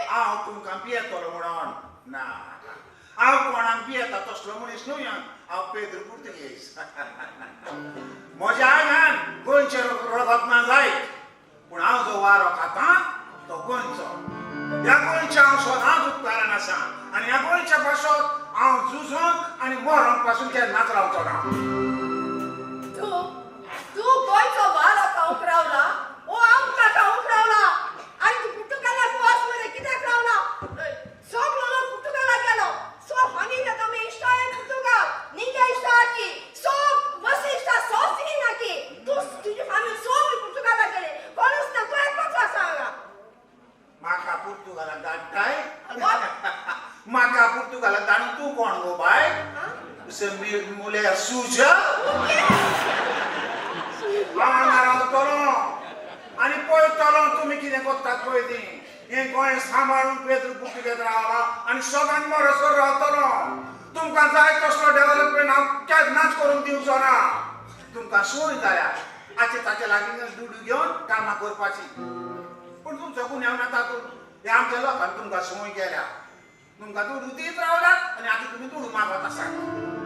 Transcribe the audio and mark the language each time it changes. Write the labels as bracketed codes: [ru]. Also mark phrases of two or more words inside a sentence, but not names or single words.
[kok] हांव तुमकां पियेतलो म्हणून ना हांव कोणाक पियेता तसलो मनीस न्हू हांव पेद्र पुर्तुगेज म्हज्या आंगान गोंयचे रगत ना जायत पूण हांव जो वारो खाता तो गोंयचो ह्या गोंयच्या हांव सदांच उपकारान आसा आनी ह्या गोंयच्या भाशेंत हांव झुजोंक आनी मरोंक पासून केन्नाच रावचो ना तू गोंयचो वारो खावंक रावला ओ आमकां खावंक रावला आनी तू पुर्तुगालाक वास मरे कित्याक रावला सगलो लोक पुर्तुगालाक गेलो सो [pt] família também está em Portugal ninguém está aqui só você está sozinho aqui tu de família sobre Portugal [kok] गेले कोणूच ना तू एक पाच सांगा म्हाका पुर्तुगालाक धाडटाय म्हाका पुर्तुगालाक धाडून तूं कोण गो बाय [pt] mulher suja [kok] हांगा रावतलो आनी पळयतलो तुमी कितें करतात पळय ती हें गोंय सांबाळून पेद्र पुर्तुगेज रावला आनी सगळ्यांत मोरसोर रावतलो तुमकां जाय तसलो डेव्हलपमेंट हांव केन्नाच करून दिवचो ना तुमकां सोय जाया आचे ताचे लागीं दुडू घेवन कामां करपाची पूण तुमचो गुन्यांव ना तातूंत हे आमच्या लोकांनी तुमकां सोय केल्या तुमकां दुडू दीत रावल्यात आनी आतां तुमी दुडू मागत आसात